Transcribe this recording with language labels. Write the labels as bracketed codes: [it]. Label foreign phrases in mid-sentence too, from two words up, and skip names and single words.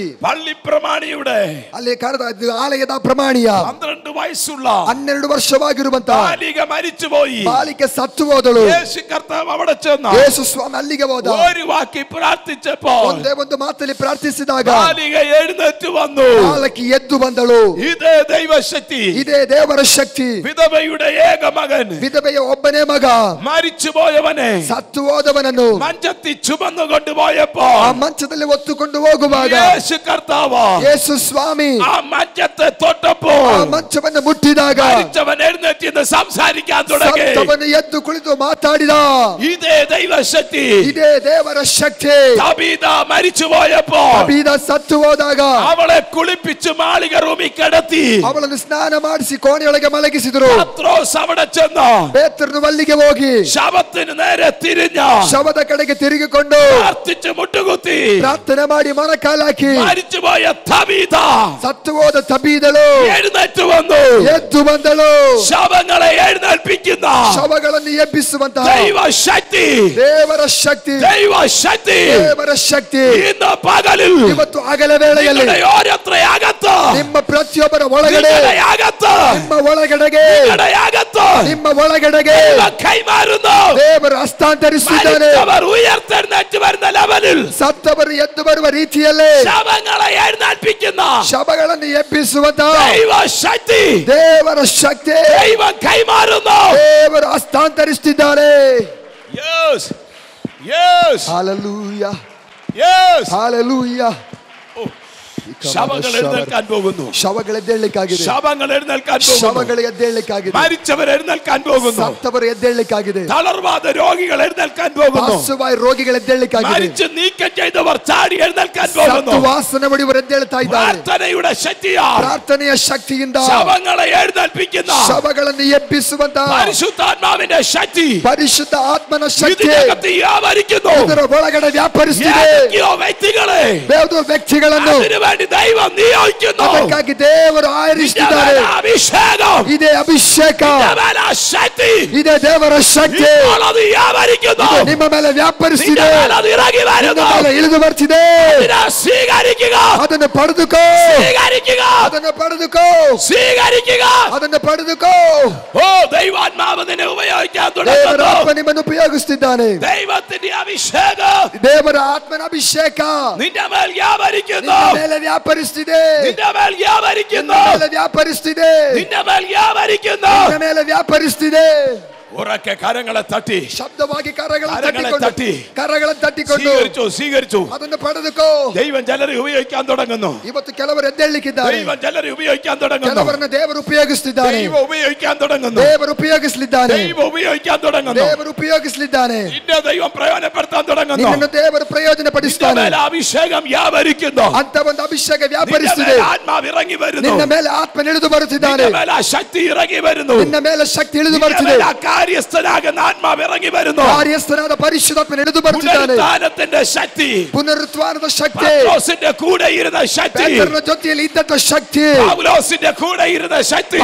[ml] പള്ളി പ്രമാണിയുടെ [kn] ಅಲ್ಲಿ ಕರೆದ ಆಲಯದ ಪ್ರಮಾಣಿಯ [ml] 12 വയസ്സുള്ള [kn] 12 ವರ್ಷವಾಗಿರುವಂತ [ml] ബാലിക മരിച്ചുപോയി. [kn] ಬಾಲಿಕೆ ಸತ್ತು ಹೋದಳು. [ml] യേശു കർത്താവ് അവിടെ ചെന്നു. [kn] ಯೇಸು ಸ್ವಾಮಿ ಅಲ್ಲಿಗೆ ಹೋದ. [ml] ഒരു വാക്കി പ്രാർത്ഥിച്ചപ്പോൾ [kn] ಒಂದೇ ಒಂದು ಮಾತಲ್ಲಿ ಪ್ರಾರ್ಥಿಸಿದಾಗ [ml] ബാലിക എഴുന്നേറ്റ് വന്നു. [kn] ಬಾಲಕಿ ಎದ್ದು ಬಂದಳು. [ml] ഇതേ ദൈവശക്തി, [kn] ಇದೇ ದೇವರ ಶಕ್ತಿ. [ml] വിധവയുടെ ഏക മകൻ, [kn] ವಿಧವೆಯ ಒಬ್ಬನೇ ಮಗ [ml] മരിച്ചുപോയവനെ [kn] ಸತ್ತು ಹೋದವನನ್ನು [ml] മഞ്ചത്തിൽ ചുമന്നു കൊണ്ടുപോയപ്പോ [kn] ಆ ಮಂಚದಲ್ಲಿ ಹೊತ್ತುಕೊಂಡು ಹೋಗುವಾಗ [ml] യേശു കർത്താവ് [kn] ಯೇಸು ಸ್ವಾಮಿ [ml] ആ മഞ്ചത്തെ തൊട്ടപ്പോൾ [kn] ಆ ಮಂಚವನ್ನು ಮುಟ್ಟಿದಾಗ [ml] മരിച്ചവൻ എഴുന്നേറ്റ് നിന്ന് സംസാരിക്കാൻ തുടങ്ങി. [kn] ಸತ್ತವನು ಎದ್ದು ಕುಳಿತು ಮಾತಾಡಿದ. [ml] ഇതേ ദൈവശക്തി, [kn] ಇದೇ ದೇವರ ಶಕ್ತಿ. [ml] തബീത മരിച്ചുപോയപ്പോ [kn] ತಬೀದ ಸತ್ತು ಹೋದಾಗ [ml] അവളെ കുളിപ്പിച്ച് മാളിക റൂമിൽ കിടത്തി. [kn] ಅವಳನ್ನು ಸ್ನಾನ ಮಾಡಿಸಿ ಕೋಣೆಯೊಳಗೆ ಮಲಗಿಸಿದರು. [ml] പത്രോസ് അവിടെ ചെന്നു [kn] ಪೇತ್ರನು ಅಲ್ಲಿಗೆ ಹೋಗಿ [ml] ശവത്തിന് നേരെ തിരിഞ്ഞ [kn] ಶವದ ಕಡೆಗೆ ತಿರುಗಿಕೊಂಡು [ml] പ്രാർത്ഥിച്ച് മുട്ടുകുത്തി [kn] ಪ್ರಾರ್ಥನೆ ಮಾಡಿ ಮೊಣಕಾಲಾಕಿ [ml] മരിച്ചുപോയ തബീത [kn] ಸತ್ತು ಹೋದ ತಬೀದಳು [ml] എഴുന്നേറ്റ് വന്നു. [kn] ಎದ್ದು ಬಂದಳು. [ml] ശവങ്ങളെ എഴുന്നേൽപ്പിക്കുന്ന [kn] ಶವಗಳನ್ನು ಎಬ್ಬಿಸುವಂತಹ [ml] ദൈവശക്തി, [kn] ದೇವರ ಶಕ್ತಿ, [ml] ദൈവശക്തി [kn] ದೇವರ ಶಕ್ತಿ [ml] ഇന്ന് പകലിൽ [kn] ಇವತ್ತು ಹಗಲ ವೇಳೆಯಲ್ಲಿ [ml] നിങ്ങളുടെ ഓരോരുത്തരെയകത്ത്, [kn] ನಿಮ್ಮ ಪ್ರತಿಯೊಬ್ಬರ ಒಳಗಡೆ, [ml] നിങ്ങളുടെയകത്ത്, [kn] ನಿಮ್ಮ ಒಳಗಡೆಗೆ, [ml] നിങ്ങളുടെയകത്ത് [kn] ನಿಮ್ಮ ಒಳಗಡೆಗೆ [ml] ദൈവം കൈമാറുന്നു. [kn] ದೇವರು ಹಸ್ತಾಂತರಿಸಿದ್ದಾನೆ. [ml] മരിച്ചവർ ഉയർത്തെഴുന്നേറ്റ് വരുന്ന ലെവലിൽ [kn] ಸತ್ತವರು ಎದ್ದು ಬರುವ ರೀತಿಯಲ್ಲೇ [ml] ശവങ്ങളെ എഴുന്നേൽപ്പിക്കുന്ന [kn] ಶವಗಳನ್ನು ಎಬ್ಬಿಸುವಂತಹ [ml] ദൈവശക്തി [kn] ದೇವರ ಶಕ್ತಿ [ml] ദൈവം കൈമാറുന്നു. [kn] ದೇವರು ಹಸ್ತಾಂತರಿಸುತ್ತಿದ್ದಾರೆ. [en] Yes, yes, [kn] ಹಾಲೆಲೂಯ, [en] yes. [kn] ಹಾಲೆಲೂಯ. [ml] ശവങ്ങൾ എഴുന്നേൽക്കാൻ പോകുന്നു. [kn] ಶವಗಳು ಎದ್ದೇಳಲಿಕ್ಕಾಗಿದೆ. [ml] ശവങ്ങൾ എഴുന്നേൽക്കാൻ പോകുന്നു. [kn] ಶವಗಳು ಎದ್ದೇಳಲಿಕ್ಕಾಗಿದೆ. [ml] മരിച്ചവർ എഴുന്നേൽക്കാൻ പോകുന്നു. [kn] ಸತ್ತವರು ಎದ್ದೇಳಲಿಕ್ಕಾಗಿದೆ. [ml] തളർവാദ രോഗികൾ എഴുന്നേൽക്കാൻ പോകുന്നു. [kn] ವಾಸುವಾಯ ರೋಗಿಗಳು ಎದ್ದೇಳಲಿಕ್ಕಾಗಿದೆ. [ml] മരിച്ചു നീക്കം ചെയ്തവർ ചാടി എഴുന്നേൽക്കാൻ പോകുന്നു. [kn] ಸತ್ತು ವಾಸನೆ ಹೊಡೆಯುವರು ಎದ್ದೇಳ್ತಾ ಇದ್ದಾರೆ. [ml] പ്രാർത്ഥനയുടെ ശക്തിയാൽ [kn] ಪ್ರಾರ್ಥನೆಯ ಶಕ್ತಿಯಿಂದ [ml] ശവങ്ങളെ എഴുന്നേൽപ്പിക്കുന്ന [kn] ಶವಗಳನ್ನು ಎಬ್ಬಿಸುವಂತಹ [ml] പരിശുദ്ധാത്മാവിന്റെ ശക്തി [kn] ಪರಿಶುದ್ಧ ಆತ್ಮನ ಶಕ್ತಿ [ml] ഇതിനകത്ത് വ്യാപരിക്കുന്നു. [kn] ಇದರ ಒಳಗಡೆ ವ್ಯಾಪರಿಸುತ್ತಿದೆ. [ml] ഏതൊക്കെയോ വ്യക്തികളെ [kn] ಯಾವುದೋ ವ್ಯಕ್ತಿಗಳನ್ನು [ml] അതിനുവേണ്ടി ദൈവം നിയോഗിക്കുന്നു. [kn] ಅದಕ್ಕಾಗಿ ದೇವರು ಆರಿಸಿದ್ದಾರೆ. [ml] അഭിഷേകം, [kn] ಇದೇ ಅಭಿಷೇಕ, [ml] ശക്തി, [kn] ಇದೇ ದೇವರ ಶಕ್ತಿ [ml] അത് വ്യാപരിക്കുന്നു. [kn] ನಿಮ್ಮ ಮೇಲೆ ವ್ಯಾಪರಿಸಿದೆ. [ml] അത് ഇറങ്ങി [kn] ನಿಮ್ಮ [ml] വരുന്നു. [kn] ಮೇಲೆ ಇಳಿದು ಬರ್ತಿದೆ. [ml] അതിനെ സ്വീകരിക്കുക, [kn] ಅದನ್ನು ಪಡೆದುಕೋ, [ml] സ്വീകരിക്കുക, [kn] ಅದನ್ನು ಪಡೆದುಕೋ, [ml] സ്വീകരിക്കുക. [kn] ಅದನ್ನು ಪಡೆದುಕೋ. [ml] ഓ ദൈവാത്മാവ് നിന്നെ ഉപയോഗിക്കാൻ [kn] ದೇವರ [ml] തുടങ്ങുന്നു. [kn] ಆತ್ಮ ನಿಮ್ಮನ್ನು ಉಪಯೋಗಿಸುತ್ತಿದ್ದಾನೆ. [ml] ദൈവത്തിന്റെ അഭിഷേകം [kn] ದೇವರ ಆತ್ಮನ ಅಭಿಷೇಕ [ml] നിന്റെ മേൽ വ്യാപരിക്കുന്നു. [kn] ನಿಮ್ಮ ಮೇಲೆ ವ್ಯಾಪರಿಸುತ್ತಿದೆ. [ml] നിന്റെ മേൽ വ്യാപരിക്കുന്നു. [kn] ನಿಮ್ಮ ಮೇಲೆ ವ್ಯಾಪರಿಸುತ್ತಿದೆ. [ml] നിന്റെ മേൽ വ്യാപരിക്കുന്നു. [kn] ನಿಮ್ಮ ಮೇಲೆ ವ್ಯಾಪರಿಸುತ್ತಿದೆ. [ml] ഉറക്കെ കരങ്ങളെ തട്ടി [kn] ಶಬ್ದವಾಗಿ ಕರಗಳನ್ನು [ml] തട്ടി [kn] ತಟ್ಟಿಕೊಂಡು [ml] സ്വീകരിച്ചു. [kn] ಅದನ್ನು ಪಡೆದುಕೋ. [ml] ദൈവം ചിലരെ ഉപയോഗിക്കാൻ തുടങ്ങുന്നു. [kn] ಇವತ್ತು ಕೆಲವರು ಎದ್ದೇಳಲಿಕ್ಕಿದ್ದಾರೆ. [ml] ദൈവം ചിലരെ ഉപയോഗിക്കാൻ തുടങ്ങുന്നു. [kn] ಕೆಲವರನ್ನು ದೇವರು ಉಪಯೋಗಿಸುತ್ತಿದ್ದಾನೆ. [ml] ദൈവം ഉപയോഗിക്കാൻ തുടങ്ങുന്നു. [kn] ದೇವರು ಉಪಯೋಗಿಸಲಿದ್ದಾನೆ. [ml] ദൈവം ഉപയോഗിക്കാൻ തുടങ്ങുന്നു. [kn] ದೇವರು ಉಪಯೋಗಿಸಲಿದ್ದಾನೆ. [ml] നിന്നെ ദൈവം പ്രയോജനപ്പെടുത്താൻ തുടങ്ങുന്നു. [kn] ನಿನ್ನನ್ನು ದೇವರು ಪ್ರಯೋಜನ ಪಡಿಸುತ್ತಾನೆ. [ml] നിന്റെ മേൽ അഭിഷേകം വ്യാപരിക്കുന്നു. [kn] ಅಂತ ಒಂದು ಅಭಿಷೇಕ [ml] നിന്റെ [kn] ವ್ಯಾಪರಿಸುತ್ತಿದೆ. [ml] മേൽ ആത്മാവ് ഇറങ്ങി വരുന്നു. [kn] ನಿನ್ನ ಮೇಲೆ ಆತ್ಮ ಇಳಿದು ಬರುತ್ತಿದ್ದಾನೆ. [ml] നിന്റെ മേൽ ആ ശക്തി ഇറങ്ങി വരുന്നു. [kn] ನಿನ್ನ ಮೇಲೆ ಶಕ್ತಿ ಇಳಿದು [ml] നിന്റെ [kn] ಬರುತ್ತಿದೆ. [ml] മേൽ ആ കാര്യസ്ഥനാകുന്ന ആത്മാവ് ഇറങ്ങി വരുന്നു. [kn] ಕಾರ್ಯಸ್ಥನಾದ ಪರಿಶುದ್ಧಾತ್ಮ ಇಳಿದು ಬರುತ್ತಿದ್ದಾನೆ. [ml] പുനരുത്ഥാനത്തിന്റെ ശക്തി, [kn] ಪುನರುತ್ಥಾನದ ಶಕ್ತಿ, [ml] പത്രോസിന്റെ കൂടെ ഇരുന്ന ശക്തി, [kn] ಪೇತ್ರನ ಜೊತೆಯಲ್ಲಿ ಇದ್ದಂತ ಶಕ್ತಿ, [ml] പൗലോസിന്റെ കൂടെ ഇരുന്ന ശക്തി,